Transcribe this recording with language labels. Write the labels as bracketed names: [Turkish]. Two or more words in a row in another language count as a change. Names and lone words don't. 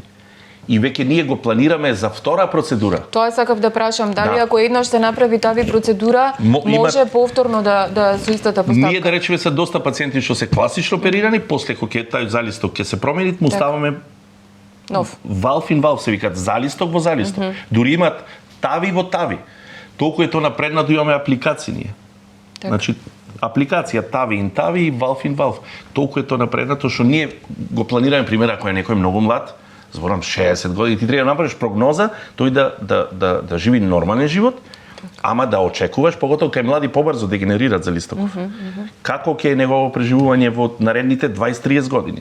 [Macedonian] И веќе ние го планираме за втора процедура. Тоа сакав да прашам, дали ако еднаш се направи тави процедура, може повторно да со истата постапка? Ние да речеме се доста пациенти што се класично оперирани, после кога тај залисток ќе се промени, му ставаме нов. [English] Valve in valve [Macedonian] се викаат, залисток во залисток. Дури имат тави во тави. Толку е тоа напреднато, имаме апликации ние. Значи апликација тави in тави и [English] valve in valve. [Macedonian] Толку е тоа напреднато што ние го планираме, пример, ако е некој многу млад, зборам 60 години, ти треба да направиш прогноза тој да живи нормален живот, ама да очекуваш, поготово кај млади побрзо дегенерираат за листоков. Како ќе е негово преживување во наредните 20-30 години?